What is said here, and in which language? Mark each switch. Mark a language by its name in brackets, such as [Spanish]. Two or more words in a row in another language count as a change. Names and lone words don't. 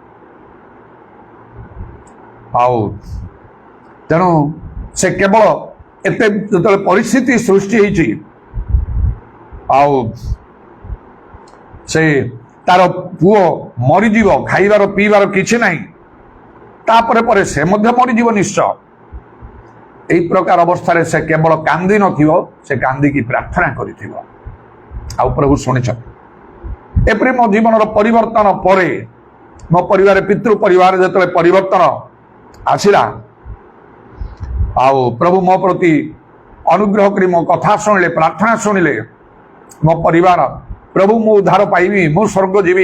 [Odia] ଆଉ ତେଣୁ ସେ କେବଳ ଏତେ ଯେତେବେଳେ ପରିସ୍ଥିତି ସୃଷ୍ଟି ହେଇଛି, ଆଉ ସେ ତାର ପୁଅ ମରିଯିବ, ଖାଇବାର ପିଇବାର କିଛି ନାହିଁ, ତାପରେ ପରେ ସେ ମଧ୍ୟ ମରିଯିବ ନିଶ୍ଚୟ। ଏଇ ପ୍ରକାର ଅବସ୍ଥାରେ ସେ କେବଳ କାନ୍ଦି ନଥିବ, ସେ କାନ୍ଦିକି ପ୍ରାର୍ଥନା କରିଥିବ। ଆଉ ପ୍ରଭୁ ଶୁଣିଛନ୍ତି। ଏପରି ମୋ ଜୀବନର ପରିବର୍ତ୍ତନ ପରେ, ମୋ ପରିବାର ପିତୃ ପରିବାର ଯେତେବେଳେ ପରିବର୍ତ୍ତନ ଆସିଲା, ଆଉ ପ୍ରଭୁ ମୋ ପ୍ରତି ଅନୁଗ୍ରହ କରି ମୋ କଥା ଶୁଣିଲେ, ପ୍ରାର୍ଥନା ଶୁଣିଲେ, ମୋ ପରିବାର ପ୍ରଭୁ ମୁଁ ଉଦ୍ଧାର ପାଇବି, ମୁଁ ସ୍ୱର୍ଗ ଯିବି।